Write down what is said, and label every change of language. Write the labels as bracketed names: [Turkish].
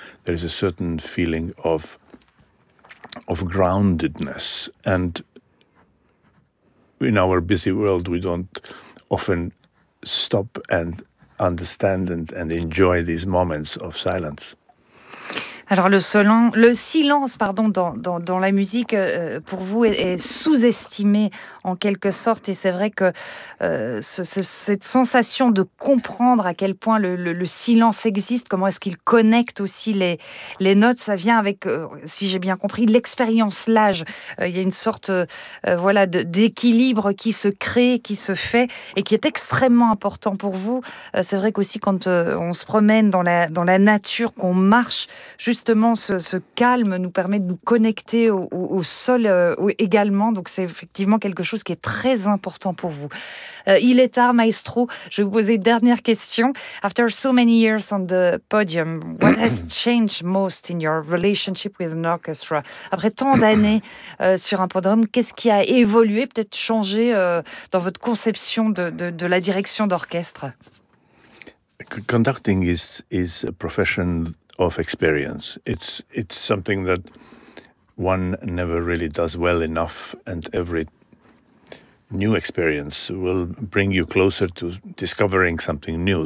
[English] There is a certain feeling of groundedness. And in our busy world, we don't often stop and understand and enjoy these moments of silence. [French] Alors le silence, pardon, dans la musique, pour vous, est sous-estimé en quelque sorte. Et c'est vrai que cette sensation de comprendre à quel point le silence existe, comment est-ce qu'il connecte aussi les notes, ça vient avec, si j'ai bien compris, l'expérience, l'âge. Il y a une sorte d'équilibre qui se crée, qui se fait et qui est extrêmement important pour vous. C'est vrai qu'aussi quand on se promène dans la nature, qu'on marche, justement, ce calme nous permet de nous connecter au sol également. Donc, c'est effectivement quelque chose qui est très important pour vous. Il est tard, maestro. Je vais vous poser une dernière question. [English] After so many years on the podium, what has changed most in your relationship with an orchestra? [French] Après tant d'années sur un podium, qu'est-ce qui a évolué, peut-être changé dans votre conception de la direction d'orchestre? [English] Conducting is a profession of experience. It's something that one never really does well enough, and every new experience will bring you closer to discovering something new.